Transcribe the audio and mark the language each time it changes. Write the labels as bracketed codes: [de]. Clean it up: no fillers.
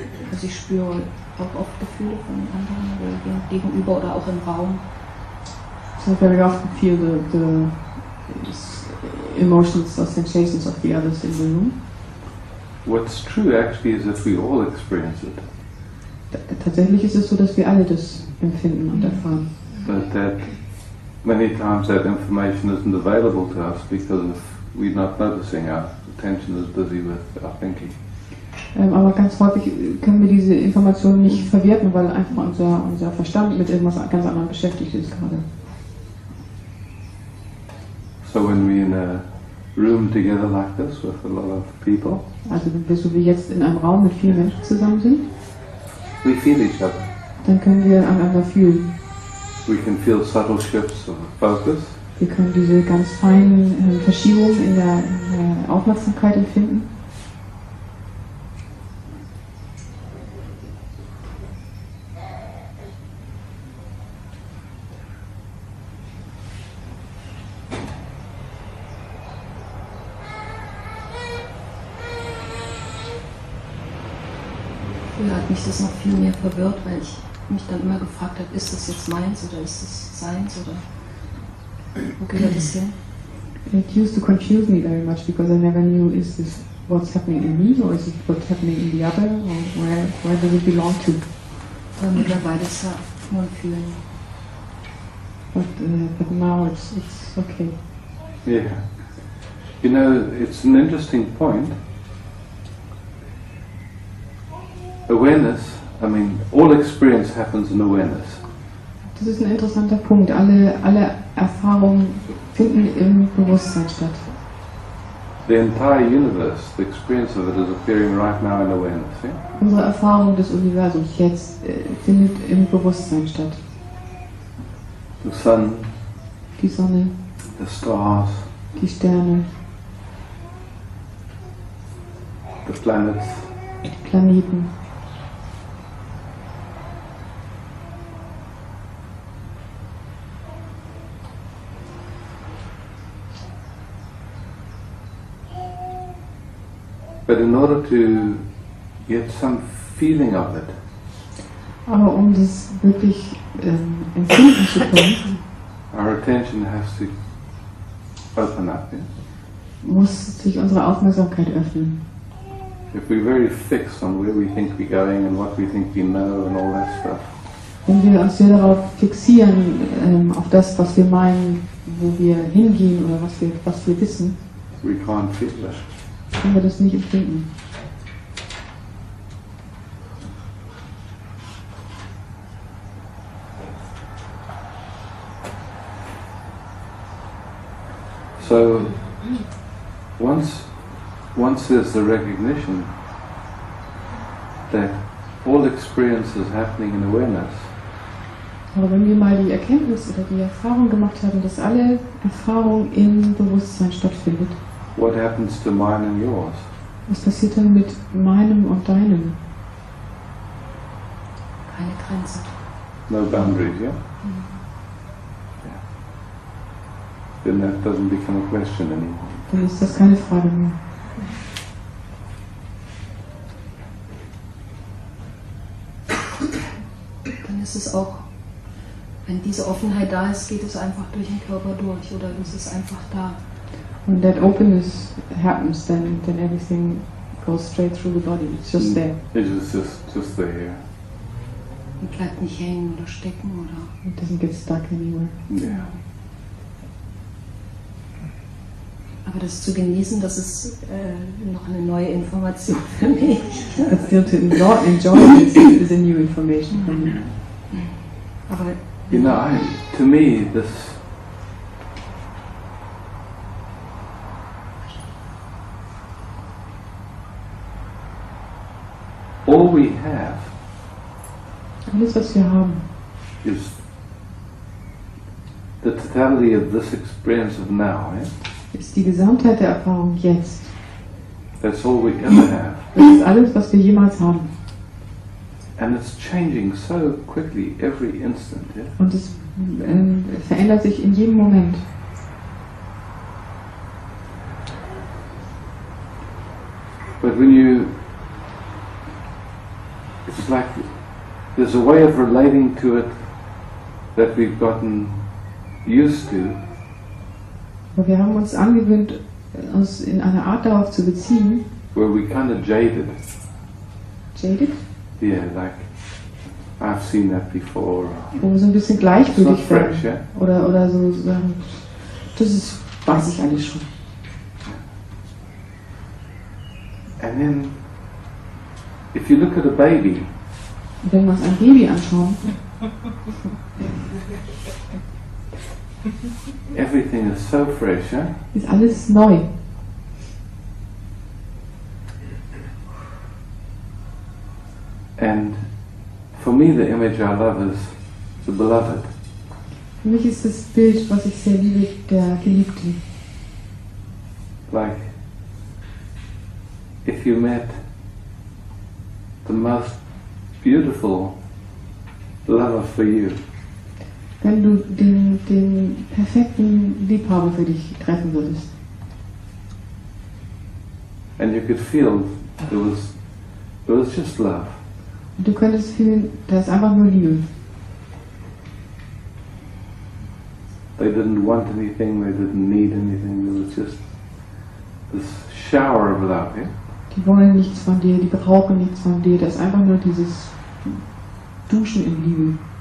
[de] Also ich spüre auch oft Gefühle von anderen oder gegenüber oder auch im Raum. [en] So I very often feel the emotions or sensations of the others in the room. What's true actually is that we all experience it. [de] Tatsächlich ist es so, dass wir alle das empfinden und erfahren. [en] But that many times that information isn't available to us because of we're not noticing attention is busy with our thinking. [de] Aber ganz häufig können wir diese Informationen nicht verwerten, weil einfach unser Verstand mit irgendwas ganz anderem beschäftigt ist gerade. [en] So when we're in a room together like this with a lot of people, [de] Also wenn wir so wie jetzt in einem Raum mit vielen Menschen zusammen sind, [en] we feel each other. [de] dann können wir einander fühlen. [en] We can feel subtle shifts of focus. [de] Wir können diese ganz feinen Verschiebungen in der Aufmerksamkeit empfinden. Früher hat mich das noch viel mehr verwirrt, weil ich mich dann immer gefragt habe, ist das jetzt meins oder ist das seins oder wo gehört das hin? [en] It used to confuse me very much because I never knew, is this what's happening in me or is it what's happening in the other or where does it belong to? [de] Aber mittlerweile ist ja nur ein Fühlen. [en] But now it's okay. Yeah. You know, it's an interesting point. Awareness, I mean, all experience happens in awareness. [de] Das ist ein interessanter Punkt. Alle Erfahrungen finden im Bewusstsein statt. [en] The entire universe, the experience of it is appearing right now in awareness. Yeah? [de] Unsere Erfahrung des Universums jetzt findet im Bewusstsein statt. [en] The sun, [de] Die Sonne, [en] the stars, [de] die Sterne, [en] the planets. [de] die Planeten. [en] But in order to get some feeling of it, [de] Aber um das wirklich empfinden zu können, [en] our attention has to open up. Yeah? [de] muss sich unsere Aufmerksamkeit öffnen. [en] If we're very fixed on where we think we're going and what we think we know and all that stuff, [de] Wenn wir uns sehr darauf fixieren, auf das, was wir meinen, wo wir hingehen oder was wir wissen, [en] we can't feel that. [de] können wir das nicht empfinden. [en] So once there's the recognition that all experience is happening in awareness, [de] Aber wenn wir mal die Erkenntnis oder die Erfahrung gemacht haben, dass alle Erfahrung im Bewusstsein stattfindet, [en] what happens to mine and yours? [de] was passiert dann mit meinem und deinem? Keine Grenze. [en] No boundaries, yeah? Yeah. Then that doesn't become a question anymore. [de] Dann ist das keine Frage mehr. Dann ist es auch, wenn diese Offenheit da ist, geht es einfach durch den Körper durch oder es ist einfach da. [en] When that openness happens, then everything goes straight through the body. It's just there. It is just there. [de] Und bleibt nicht hängen oder stecken oder. [en] It doesn't get stuck anywhere. Yeah. [de] Aber das zu genießen, das ist noch eine neue Information für mich. [en] But still to enjoy this is a new information for me. [de] Aber [en] You know, to me, this all we have [de] Alles, was wir haben, [en] is the totality of this experience of now. Yeah? [de] ist die Gesamtheit der Erfahrung jetzt. [en] That's all we ever have. [de] Das ist alles, was wir jemals haben. [en] And it's changing so quickly every instant. Yeah? [de] Und es verändert sich in jedem Moment. [en] But it's like there's a way of relating to it that we've gotten used to. [de] Aber wir haben uns angewöhnt, uns in einer Art darauf zu beziehen. [en] Where we kind of jaded. Jaded? Yeah, like I've seen that before. [de] Wo wir so ein bisschen gleichgültig [en] It's not fresh, [de] werden. [en] yeah? [de] Oder so sagen, weiß ich alles schon. [en] And then, if you look at a baby, [de] Wenn wir uns ein Baby anschauen, [en] everything is so fresh, eh? [de] ist alles neu. [en] And for me, the image I love is the beloved. [de] Für mich ist das Bild, was ich sehr liebe, der Geliebte. [en] Like, if you met the most beautiful lover for you, [de] Wenn du den perfekten Liebhaber für dich treffen würdest. [en] and you could feel it was just love. [de] Und du könntest fühlen, da ist einfach nur Liebe. [en] They didn't want anything, they didn't need anything, there was just this shower of love, yeah? [de] Die wollen nichts von dir, die brauchen nichts von dir. Das ist einfach nur dieses Duschen in Liebe.